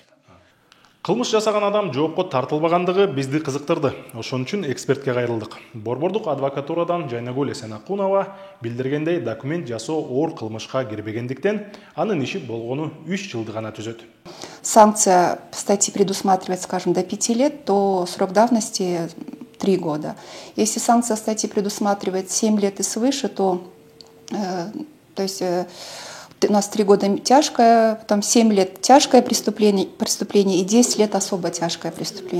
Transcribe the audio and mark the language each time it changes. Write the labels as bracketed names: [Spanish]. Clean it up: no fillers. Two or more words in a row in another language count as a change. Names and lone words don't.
[Kyrgyz] Кылмыш жасаган адам жоопко тартылбагандыгы бизди кызыктырды. Ошон үчүн экспертке кайрылдык. Борбордук адвокатурадан Жайнагүл Эсенакунова билдиргендей, документ жасоо оор кылмышка кирбегендиктен анын иши болгону 3 жылды гана түзөт. [Russian] Санкция статьи предусматривает, скажем, до 5 лет, то срок давности 3 года. Если санкция статьи предусматривает 7 лет и свыше, то есть у нас 3 года тяжкое, потом 7 лет тяжкое преступление и 10 лет особо тяжкое преступление.